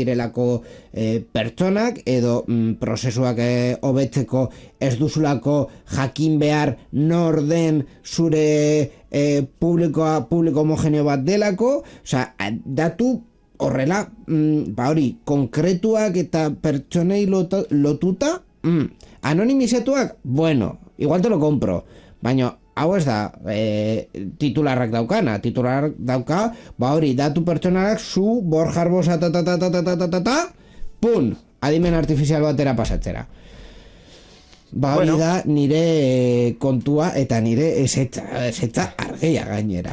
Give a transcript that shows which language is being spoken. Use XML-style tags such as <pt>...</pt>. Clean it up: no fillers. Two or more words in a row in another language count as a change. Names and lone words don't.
<eu>direlako pertsonak, edo prozesuak hobetzeko ez duzulako jakin behar nor den zure publiko homogeneo bat delako, datu horrela, hori, konkretuak eta pertsonei lotuta, anonimizatuak, bueno,</eu> <es>igual te lo compro,</es> <eu>baina hau ez da titularrak daukana, titularrak dauka, hori, datu pertsonalak zu, Borja Arbosa, pun, adimen artifizial batera pasatzera. Ba hori Bueno. da nire kontua eta nire esetza argia gainera.</eu>